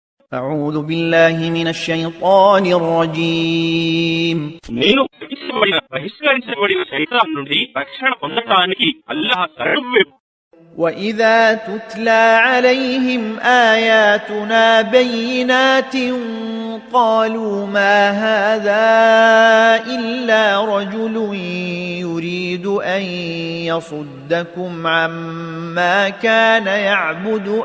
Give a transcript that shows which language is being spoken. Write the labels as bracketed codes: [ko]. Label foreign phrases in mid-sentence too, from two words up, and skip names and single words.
[ar] أعوذ بالله من الشيطان الرجيم [te] నేను బహిష్కరించబడిన శైతాన్ నుండి రక్షణ పొందడానికి అల్లాహ్ శరణు. [ar] وإذا تتلى عليهم آياتنا بينات قالوا ما هذا إلا رجل يريد أن يصدكم عما كان يعبد